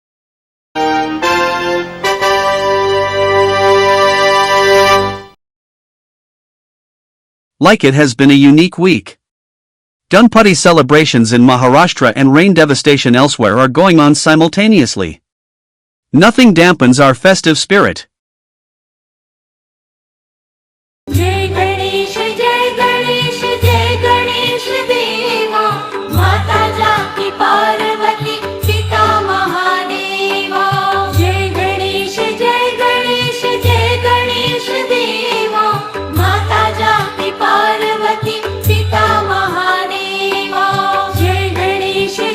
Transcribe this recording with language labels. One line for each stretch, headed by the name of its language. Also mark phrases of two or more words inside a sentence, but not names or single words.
English: Like it has been a unique week. Ganpati celebrations in Maharashtra and rain devastation elsewhere are going on simultaneously. Nothing dampens our festive spirit.
Hindi: जय गणेश देवा माता जाकी पार्वती पिता महादेवा जय गणेश देवा माता जाकी पार्वती पिता महादेवा जय गणेश